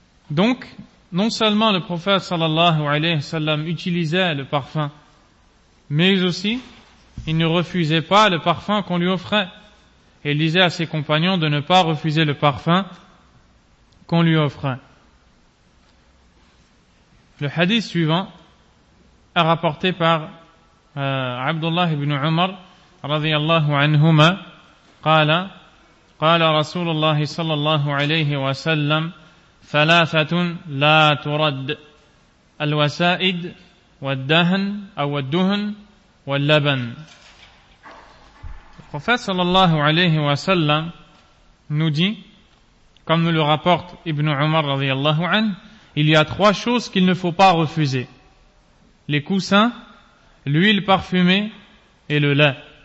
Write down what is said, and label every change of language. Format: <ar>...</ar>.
<fr>Donc, non seulement le prophète sallallahu alayhi wa sallam utilisait le parfum, mais aussi, il ne refusait pas le parfum qu'on lui offrait. Et il disait à ses compagnons de ne pas refuser le parfum qu'on lui offrait. Le hadith suivant est rapporté par Abdullah ibn Umar radiyallahu anhuma,</fr> <ar>قال رسول الله صلى الله عليه وسلم ثلاثة لا ترد الوسائد والدهن أو الدهن واللبن.</ar> <fr>Prophète صلى الله عليه وسلم nous dit, comme nous le rapporte Ibn Umar رضي الله عنه, il y a trois choses qu'il ne faut pas refuser: les coussins, l'huile parfumée et le lait.</fr>